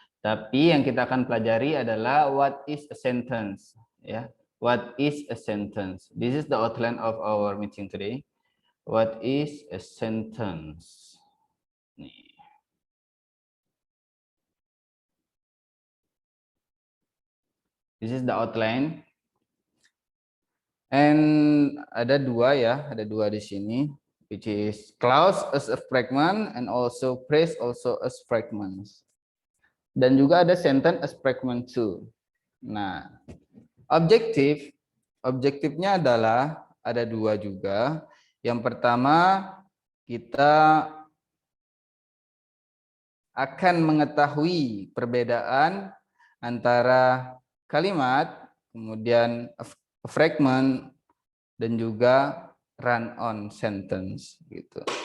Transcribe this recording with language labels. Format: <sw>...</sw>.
<id>Tapi yang kita akan pelajari adalah</id> <en>what is a sentence</en> <id>ya.</id> <en>What is a sentence? This is the outline of our meeting today. What is a sentence?</en> <id>Nih.</id> <en>This is the outline. And</en> <id>ada dua di sini,</id> <en>which is clause as a fragment and also phrase also as fragments.</en> <id>Dan juga ada</id> <en>sentence as fragment too.</en> <id>Nah, objektifnya adalah ada dua juga. Yang pertama, kita akan mengetahui perbedaan antara kalimat, kemudian fragment, dan juga run-on sentence gitu.</id>